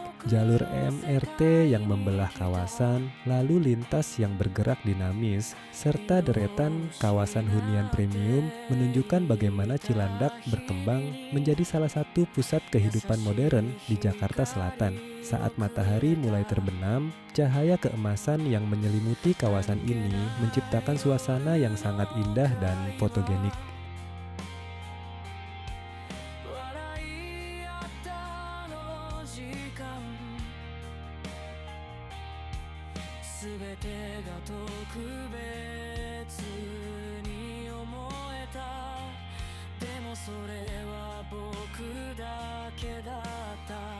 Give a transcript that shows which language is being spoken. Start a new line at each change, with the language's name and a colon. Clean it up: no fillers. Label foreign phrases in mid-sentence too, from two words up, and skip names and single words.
Indonesian: Jalur MRT yang membelah kawasan, lalu lintas yang bergerak dinamis, serta deretan kawasan hunian premium menunjukkan bagaimana Cilandak berkembang menjadi salah satu pusat kehidupan modern di Jakarta Selatan. Saat matahari mulai terbenam, cahaya keemasan yang menyelimuti kawasan ini menciptakan suasana yang sangat indah dan fotogenik.
Japanese: 笑い合ったあの時間全てが特別に思えたでもそれは僕だけだった